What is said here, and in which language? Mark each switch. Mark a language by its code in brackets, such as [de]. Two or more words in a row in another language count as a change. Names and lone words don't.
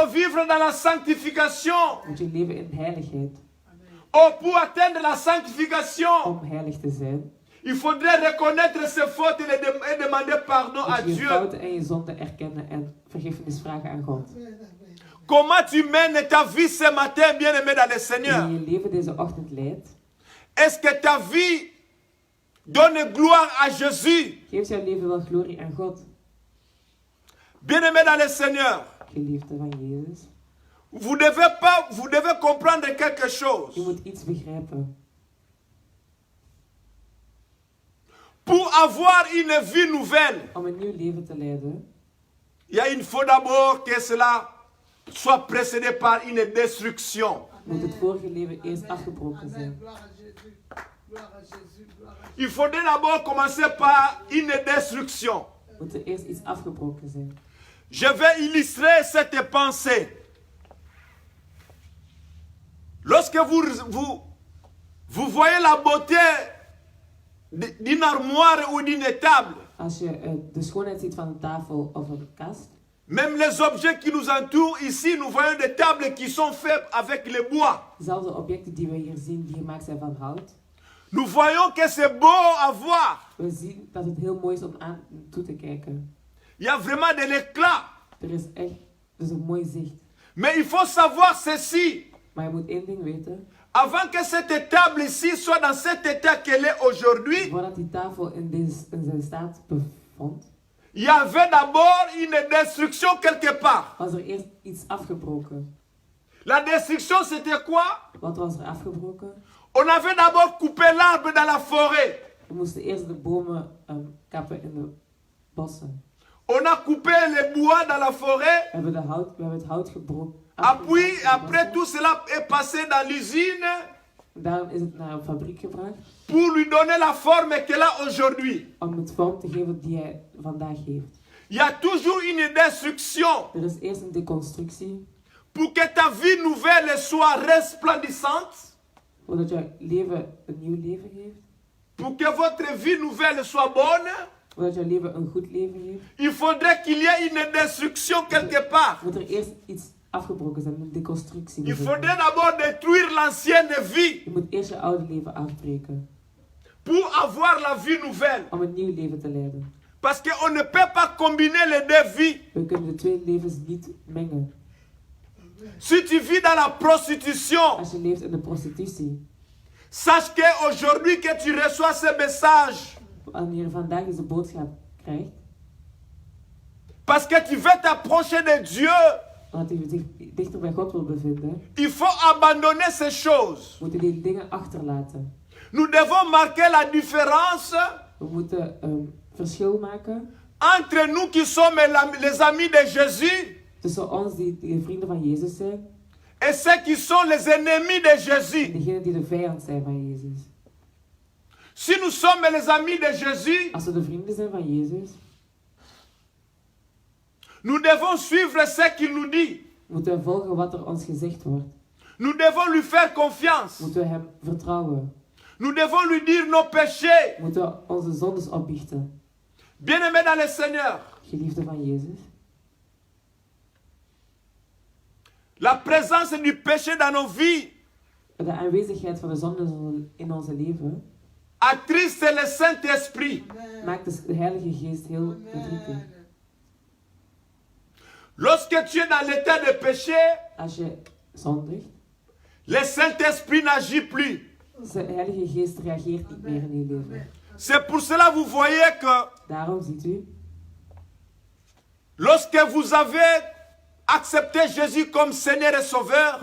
[fr] il faut vivre dans la sanctification. [nl] moet je leven in heiligheid. [fr] Oh, pour atteindre la sanctification, [nl] om heilig te zijn, [fr] il faudrait reconnaître ses fautes et demander pardon à [nl] moet je je [fr] Dieu. [nl] fouten en je zonden erkennen en vergiffenis vragen aan God. [fr] Comment tu mènes ta vie ce matin, bien-aimé dans le Seigneur? [nl] Hoe je je leven deze ochtend leidt, [fr] Est-ce que ta vie donne gloire à Jésus? [nl] geeft jouw leven wel glorie aan God, [fr] Bien-aimé dans le Seigneur, [nl] geliefde van Jezus. [fr] vous devez comprendre quelque chose. [nl] Je moet iets begrijpen. [fr] Pour avoir une vie nouvelle, [nl] Om een nieuw leven te leiden, [fr] il faut d'abord que cela soit précédé par une destruction. [nl] moet het vorige leven eerst afgebroken zijn. [fr] Il faudrait d'abord commencer par une destruction. [nl] Moet er eerst iets afgebroken zijn. [fr] Je vais illustrer cette pensée. Lorsque vous voyez la beauté d'une armoire ou d'une table, [nl] Als je de schoonheid ziet van een tafel of een kast, [fr] même les objets qui nous entourent ici, nous voyons des tables qui sont faites avec le bois. [nl] dezelfde objecten die we hier zien, die gemaakt zijn van hout. [fr] Nous voyons que c'est beau à voir. [nl] We zien dat het heel mooi is om aan toe te kijken. [fr] Il y a vraiment de l'éclat. [nl] Er is een mooi zicht. [fr] Mais il faut savoir ceci. [nl] Maar je moet één ding weten. [fr] Avant que cette table ici soit dans cet état qu'elle est aujourd'hui, [nl] Voordat die tafel in zijn staat bevond, [fr] il y avait d'abord une destruction quelque part. [nl] was er eerst iets afgebroken. [fr] La destruction, c'était quoi? [nl] Wat was er afgebroken? [fr] On avait d'abord coupé l'arbre dans la forêt. [nl] We moesten eerst de bomen kappen in de bossen. [fr] On a coupé les bois dans la forêt. [nl] We hebben het hout gebroken. [fr] Après tout cela est passé dans l'usine [nl] Daarom is het naar een fabriek gebracht. [fr] pour lui donner la forme qu'elle a aujourd'hui. [nl] Om het vorm te geven die hij vandaag heeft. [fr] Il y a toujours une destruction [nl] Er is eerst een deconstructie. [fr] pour que ta vie nouvelle soit resplendissante. [nl] Zodat jouw leven een nieuw leven heeft. [fr] Pour que votre vie nouvelle soit bonne, [nl] Zodat jouw leven een goed leven heeft. [fr] il faudrait qu'il y ait une destruction quelque part. [nl] Moet er eerst iets afgebroken zijn, een deconstructie. [fr] Il faudrait d'abord détruire l'ancienne vie [nl] Je moet eerst je oude leven afbreken. [fr] pour avoir la vie nouvelle. [nl] Om een nieuw leven te leiden. [fr] Parce qu'on ne peut pas combiner les deux vies. [nl] We kunnen de twee levens niet mengen. [fr] Si tu vis dans la prostitution, [nl] Als je leeft in de prostitutie. [fr] sache qu'aujourd'hui que tu reçois ce message, [nl] Wanneer je vandaag deze boodschap krijgt. [fr] parce que tu veux t'approcher de Dieu, [nl] Omdat je zich dichter bij God wil bevinden. [fr] il faut abandonner ces choses. [nl] Moeten die dingen achterlaten. [fr] Nous devons marquer la différence [nl] We moeten verschil maken. [fr] entre nous qui sommes les amis de Jésus [nl] Tussen ons die de vrienden van Jezus zijn. [fr] et ceux qui sont les ennemis de [nl] En [fr] Jésus. [nl] degenen die de vijand zijn van Jezus. [fr] Si nous sommes les amis de Jésus, [nl] Als we de vrienden zijn van Jezus. [fr] nous devons suivre ce qu'il nous dit. [nl] Moeten we volgen wat er ons gezegd wordt. [fr] Nous devons lui faire confiance. [nl] Moeten we hem vertrouwen. [fr] Nous devons lui dire nos péchés. [nl] Moeten we onze zondes opbiechten. [fr] Bien-aimés dans le Seigneur, [nl] Geliefde van Jezus. [fr] la présence du péché dans nos vies [nl] De aanwezigheid van de zonde in onze leven [fr] attriste le Saint-Esprit. [nl] maakt de Heilige Geest heel verdrietig. [fr] Lorsque tu es dans l'état de péché, [nl] Als je zondigt, [fr] le Saint-Esprit n'agit plus. [nl] de Heilige Geest reageert niet meer in je leven. [fr] C'est pour cela que vous voyez que [nl] Daarom ziet u, [fr] lorsque vous avez accepté Jésus comme Seigneur et Sauveur,